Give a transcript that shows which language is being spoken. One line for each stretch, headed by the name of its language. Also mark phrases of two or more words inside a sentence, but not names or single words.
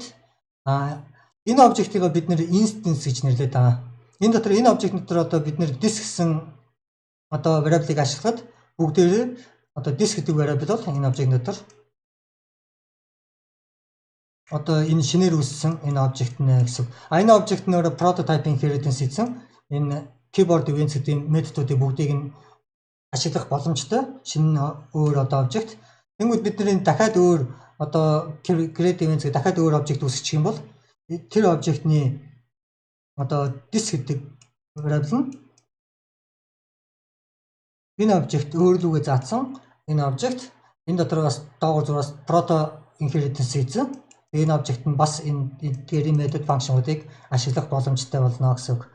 Mongolian: Энэ object-ийг бид нэр instance гэж нэрлэдэг байгаа. Энэ дотор энэ object дотор одоо бид нэр this гэсэн одоо variable-ыг ашиглаад бүгдээрээ одоо this гэдэг variable бол энэ object дотор одоо энэ шинээр үүссэн энэ object нэ гэсэн. Энэ object нь өөрөө
English: prototype inheritance
Mongolian: хийсэн. Энэ keyboard events гэдэг методуудыг бүгдийг нь ашиглах боломжтой шинэ өөр одоо object. Тэнгүүд бид нэр дахиад өөр одоо
English: create events
Mongolian: гэдэг дахиад өөр object үүсгэх юм бол тэр object-ны одоо this гэдэг variable нь энэ object өөрлөгөө заасан энэ object энэ дотор бас доогуур зураас
English: proto inheritance
Mongolian: хийсэн. Энэ object нь бас энэ
English: method function-
Mongolian: уудыг ашиглах боломжтой болно гэсэн үг.